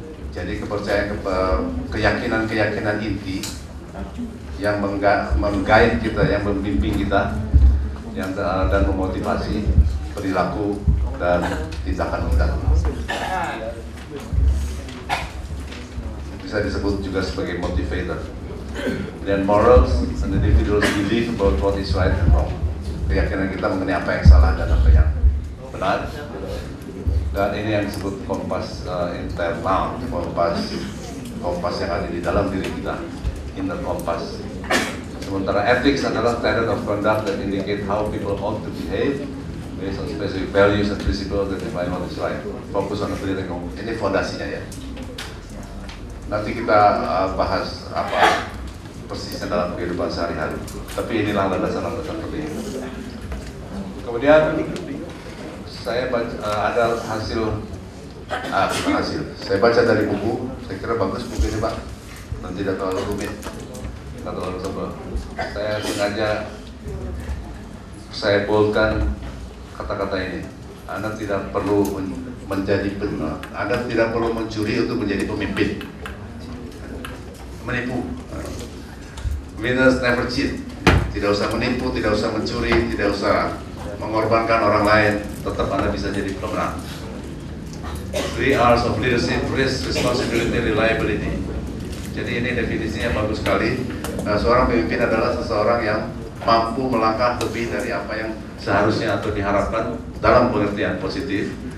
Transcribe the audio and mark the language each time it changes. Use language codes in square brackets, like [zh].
[id] Jadi keyakinan-keyakinan inti yang meng-guide kita, yang membimbing kita, dan memotivasi perilaku dan tindakan kita. Bisa disebut juga sebagai motivator. Dan [en] morals, and individuals believe about what is right and wrong. [id] Keyakinan kita mengenai apa yang salah dan apa yang benar. Dan ini yang disebut kompas internal, kompas yang ada di dalam diri kita, inner kompas. Sementara [en] ethics [id] adalah [en] standard of conduct that indicate how people ought to behave based on specific values and principles that define what is right. Fokus on ability. [id] Ini fondasinya ya. Nanti kita bahas apa persisnya dalam kehidupan sehari-hari. Tapi inilah landasan-landasan penting. Kemudian saya baca, ada hasil. Saya baca dari buku. Saya kira bagus buku ini Pak. dan tidak terlalu rumit, tidak terlalu tebal. Saya sengaja saya boldkan kata-kata ini. Anda tidak perlu Anda tidak perlu mencuri untuk menjadi pemimpin. Menipu. [en] Winners never cheat. [id] Tidak usah menipu, tidak usah mencuri, tidak usah mengorbankan orang lain. Tetap Anda bisa jadi pemenang. [en] 3 R's of leadership: risk, responsibility, reliability. [id] Jadi ini definisinya bagus sekali. Seorang pemimpin adalah seseorang yang mampu melangkah lebih dari apa yang seharusnya atau diharapkan dalam pengertian positif.